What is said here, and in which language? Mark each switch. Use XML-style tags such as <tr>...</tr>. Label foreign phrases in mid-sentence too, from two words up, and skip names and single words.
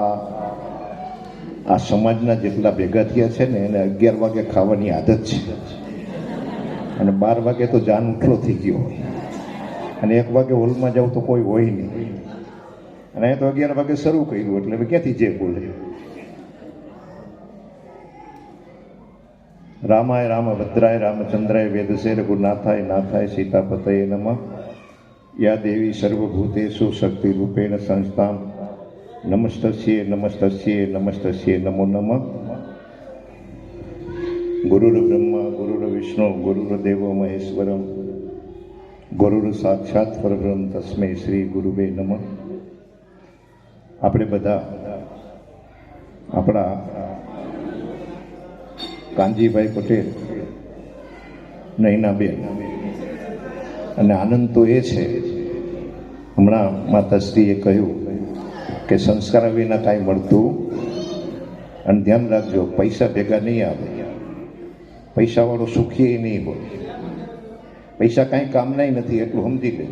<gu>આ સમાજના જેટલા ભેગા થયા છે ને એને 11 વાગે ખાવાની આદત છે અને 12 વાગે તો જાન ઉઠલો થઈ ગયો હોય અને 1 વાગે હોલમાં જાવ તો કોઈ હોય નહીં અને એ તો 11 વાગે શરૂ કર્યું એટલે હવે ક્યાંથી જે બોલે।</gu> <sa>रामाय रामभद्राय रामचंद्राय वेदसे रघुनाथाय नाथाय सीतापतये नमः। या देवी सर्वभूतेषु शक्तिरूपेण संस्थां नमस्तस्यै नमस्तस्यै नमस्तस्यै नमो नमः। गुरुर्ब्रह्मा गुरुर्विष्णु गुरुर्देवो महेश्वरं गुरुर्साक्षात् परब्रह्म तस्मै श्री गुरुवे नमः।</sa> <gu>આપણે બધા આપણા કાનજીભાઈ પટેલ નૈનાબેન અને આનંદ તો એ છે હમણાં માતાશ્રીએ કહ્યું કે સંસ્કાર વિના કાંઈ મળતું અને ધ્યાન રાખજો પૈસા ભેગા નહીં આવે, પૈસાવાળો સુખી નહીં હોય, પૈસા કાંઈ કામનાય નથી એટલું સમજી લેજો।</gu>